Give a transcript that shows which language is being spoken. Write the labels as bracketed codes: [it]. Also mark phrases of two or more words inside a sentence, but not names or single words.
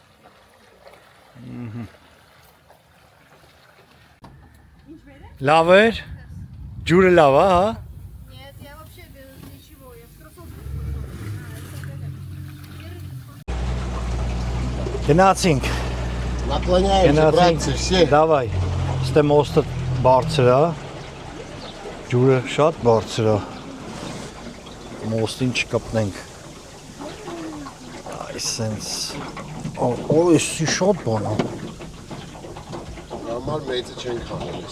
[hy] Լավ էր, ջուրը լավ է, հա Գնացինք [ru] Наклоняемся, братцы, все. Давай, [hy] ստե մոստը բարձր է ջուրը շատ բարձր է։ Մոստին չկպնենք։ Այսենց էսի շատ բան է։ Normal մեծը չենք խաղել ես։